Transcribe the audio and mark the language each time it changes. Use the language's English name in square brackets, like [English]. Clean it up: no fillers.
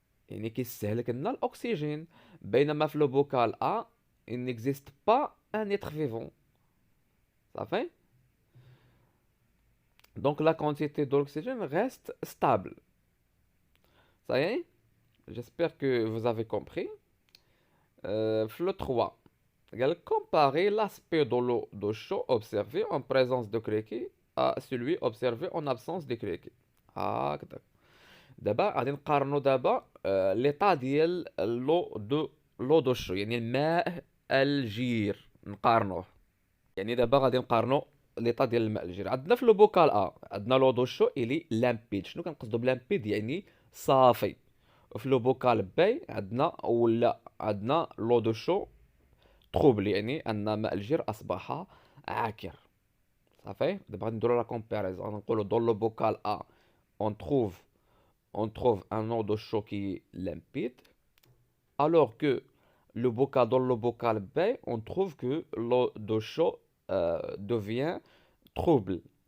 [Arabic] يعني كيستهلك لنا الأكسجين. بينما في [French] le bocal A, il n'existe pas un être vivant. Ça fait? Donc la quantité d'oxygène reste stable. Ça y est? J'espère que vous avez compris. Le 3. Comparer l'aspect de l'eau de chaud observé en présence de criquet à celui observé en absence de criquet. [Arabic] هكذا. دابا غادي نقارنو دابا ليطا ديال لو دو شو، يعني الماء الجير نقارنوه. يعني دابا غادي نقارنو ليطا ديال الماء الجير. عندنا في لو بوكال عندنا لو دو شو الي لامبيد. شنو كنقصدو بلامبيد؟ يعني صافي. وفي لو بوكال بي عندنا لو دو شو تروبل، يعني ان ماء الجير اصبح عاكر. صافي. دابا غادي نديرو لا كومباريزون، نقولو دون لو بوكال ا [French] on trouve un eau de chaud qui est limpide, alors que dans le bocal B, on trouve que l'eau de chaud devient trouble.